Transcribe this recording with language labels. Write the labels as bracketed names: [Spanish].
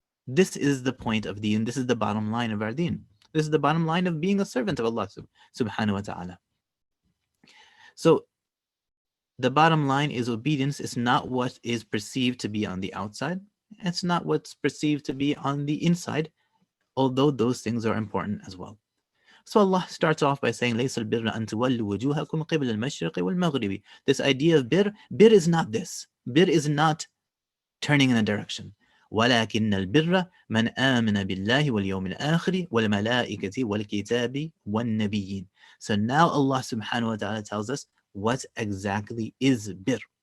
[English] This is the point of deen. This is the bottom line of our deen. This is the bottom line of being a servant of Allah subhanahu wa ta'ala. So the bottom line is obedience is not what is perceived to be on the outside. It's not what's perceived to be on the inside, although those things are important as well. So Allah starts off by saying, [Arabic] لَيْسَ الْبِرَّ أَن تُوَلُّوا وُجُوهَكُمْ قِبْلَ الْمَشْرِقِ وَالْمَغْرِبِ. [English] This idea of bir is not this. Bir is not turning in a direction. [Arabic] وَلَكِنَّ الْبِرَّ مَنْ آمَنَ بِاللَّهِ وَالْيَوْمِ الْآخِرِ وَالْمَلَائِكَةِ وَالْكِتَابِ وَالنَّبِيِّينَ. [English] So now Allah subhanahu wa ta'ala tells us what exactly is bir.